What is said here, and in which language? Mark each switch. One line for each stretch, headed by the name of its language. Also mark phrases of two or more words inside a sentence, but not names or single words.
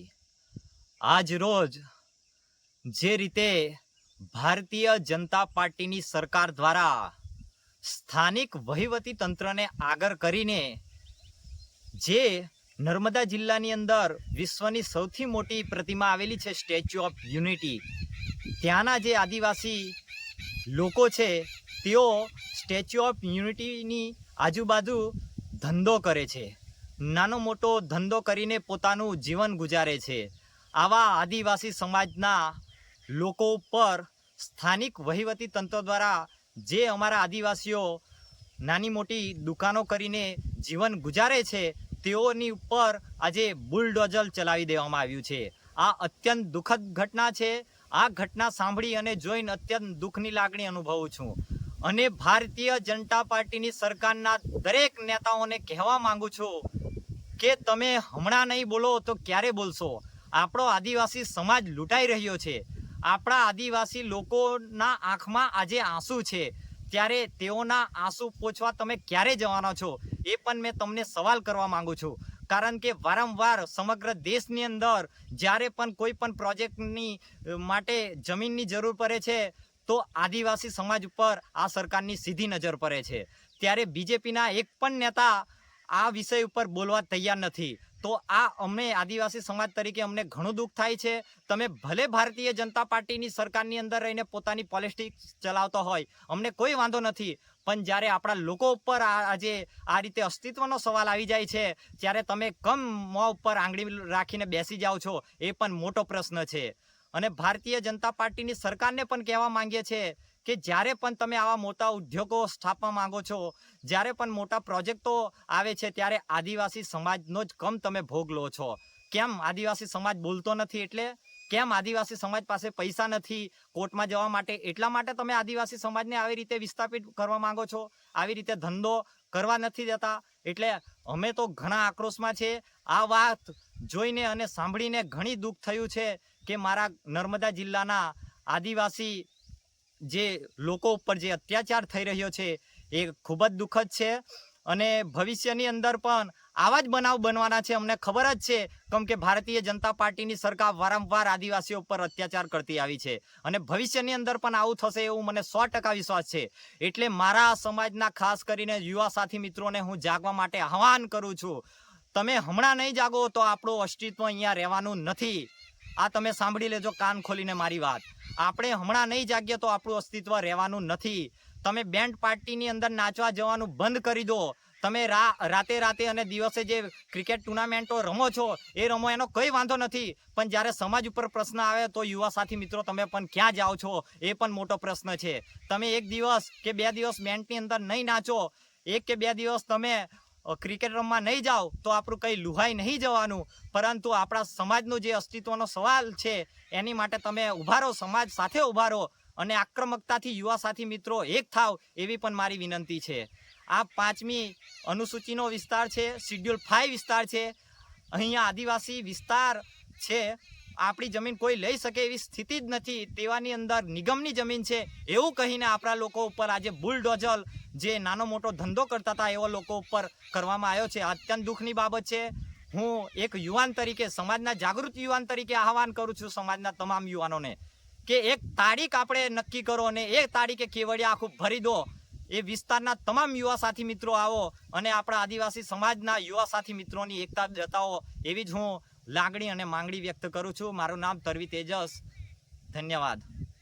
Gujarati: આજ રોજ જે રીતે ભારતીય જનતા પાર્ટી સરકાર દ્વારા સ્થાનિક વહીવટી તંત્ર ને આગર કરીને જે નર્મદા જિલ્લાની અંદર વિશ્વની સૌથી મોટી પ્રતિમા આવેલી છે સ્ટેચ્યૂ ઑફ યૂનિટી, ત્યાના જે આદિવાસી લોકો છે તેઓ સ્ટેચ્યૂ ઑફ યૂનિટીની આજુબાજુ ધંધો કરે છે, નાનો મોટો ધંધો કરીને પોતાનું જીવન ગુજારે છે। આવા આદિવાસી સમાજના લોકો પર સ્થાનિક વહીવટી તંત્ર દ્વારા જે અમારા આદિવાસીઓ નાની મોટી દુકાનો કરીને જીવન ગુજારે છે તેઓની ઉપર આજે બુલડોઝર ચલાવી દેવામાં આવ્યું છે। આ અત્યંત દુઃખદ ઘટના છે. આ ઘટના સાંભળી અને જોઈને અત્યંત દુઃખની લાગણી અનુભવું છું અને ભારતીય જનતા પાર્ટીની સરકારના દરેક નેતાઓને કહેવા માંગુ છું કે તમે હમણાં નહીં બોલો તો ક્યારે બોલશો। આપણો આદિવાસી સમાજ લૂંટાઈ રહ્યો છે। આપણા આદિવાસી લોકોના આંખમાં આજે આંસુ છે, ત્યારે તેઓના આંસુ લૂછવા તમે ક્યારે જવાના છો એ પણ મૈં તમને સવાલ કરવા માંગુ છું। કારણ કે વારંવાર સમગ્ર દેશની અંદર જ્યારે પણ કોઈ પણ પ્રોજેક્ટની માટે જમીનની જરૂર પડે છે તો આદિવાસી સમાજ પર આ સરકારની સીધી નજર પડે છે, ત્યારે બીજેપીના એક પણ નેતા આ વિષય પર બોલવા તૈયાર નહીં। તો આ અમે આદિવાસી સમાજ તરીકે અમને ઘણું દુઃખ થાય છે। તમે ભલે ભારતીય જનતા પાર્ટીની સરકારની અંદર રહીને પોતાની પૉલિટિક્સ ચલાવતા હોય, અમને કોઈ વાંધો નહીં, પણ જ્યારે આપણા લોકો ઉપર આજે આ રીતે અસ્તિત્વનો સવાલ આવી જાય છે ત્યારે તમે કમ મોં ઉપર આંગળી રાખીને બેસી જાઓ છો એ પણ મોટો પ્રશ્ન છે। અને ભારતીય જનતા પાર્ટીની સરકારને પણ કહેવા માંગીએ છે કિ જ્યારે પણ તમે આવા મોટા ઉદ્યોગો સ્થાપવા માંગો છો, જ્યારે પણ મોટા પ્રોજેક્ટો આવે છે ત્યારે આદિવાસી સમાજનો જ કમ તમે ભોગ લો છો। કેમ આદિવાસી સમાજ બોલતો નથી એટલે? કેમ આદિવાસી સમાજ પાસે પૈસા નથી કોર્ટમાં જવા માટે એટલા માટે તમે આદિવાસી સમાજને આવી રીતે વિસ્થાપિત કરવા માંગો છો, આવી રીતે ધંધો કરવા નથી દેતા? એટલે અમે તો ઘણા આક્રોશમાં છે. આ વાત જોઈને અને સાંભળીને ઘણી દુઃખ થયું છે કે મારા નર્મદા જિલ્લાના આદિવાસી જે લોકો પર જે અત્યાચાર થઈ રહ્યો છે એ ખૂબ જ દુઃખદ છે અને ભવિષ્યની અંદર પણ આવા જ બનાવ બનવાના છે। અમને ખબર જ છે કેમ કે ભારતીય જનતા પાર્ટીની સરકાર વારંવાર આદિવાસીઓ પર અત્યાચાર કરતી આવી છે અને ભવિષ્યની અંદર પણ આવું થશે એવું મને 100% વિશ્વાસ છે। એટલે મારા સમાજના ખાસ કરીને યુવા સાથી મિત્રોને હું જાગવા માટે આહ્વાન કરું છું। તમે હમણાં નહીં જાગો તો આપણું અસ્તિત્વ અહીંયા રહેવાનું નથી। આ તમે સાંભળી લેજો કાન ખોલીને મારી વાત. આપણે હમણાં નહીં જાગીએ તો આપણું અસ્તિત્વ રહેવાનું નથી। તમે બેન્ડ પાર્ટીની અંદર નાચવા જવાનું બંધ કરી દો। તમે રાતે રાતે અને દિવસે જે
English: cricket tournaments
Gujarati: રમો છો એ રમો એનો કોઈ વાંધો નથી, પણ જ્યારે સમાજ ઉપર પ્રશ્ન આવે તો યુવા સાથી મિત્રો તમે પણ ક્યાં જાઓ છો એ પણ મોટો પ્રશ્ન છે। તમે એક દિવસ કે બે દિવસ બેન્ડની અંદર નહીં નાચો, એક કે બે દિવસ તમે ક્રિકેટ રમવા નહીં જાઓ તો આપણું કઈ લુહાઈ નહીં જવાનું, પરંતુ આપણા સમાજનો જે અસ્તિત્વનો સવાલ છે એની માટે તમે ઉભા રહો, સમાજ સાથે ઉભા રહો અને આક્રમકતાથી યુવા સાથી મિત્રો એક થાવ એવી પણ મારી વિનંતી છે। આ 5મી અનુસૂચીનો વિસ્તાર છે, શેડ્યૂલ 5 વિસ્તાર છે। અહીંયા આદિવાસી વિસ્તાર છે, આપણી જમીન કોઈ લઈ શકે એવી સ્થિતિ જ નથી, તેવાની અંદર નિગમની જમીન છે એવું કહીને આપણા લોકો ઉપર આજે બુલડોઝર જે નાનો મોટો ધંધો કરતા થા એવા લોકો ઉપર કરવામાં આવ્યો છે। અત્યંત દુઃખની બાબત છે. હું એક યુવાન તરીકે, સમાજના જાગૃત યુવાન તરીકે આહ્વાન કરું છું સમાજના તમામ યુવાનોને કે એક તારીખ આપણે નક્કી કરો અને એ તારીખે કેવડિયા આખું ભરી દો। એ વિસ્તારના તમામ યુવા સાથી મિત્રો આવો અને આપણા આદિવાસી સમાજના યુવા સાથી મિત્રોની એકતા જતાવો એવી જ હું લાગણી અને માંગણી વ્યક્ત કરું છું। મારું નામ તરવી તેજસ, ધન્યવાદ।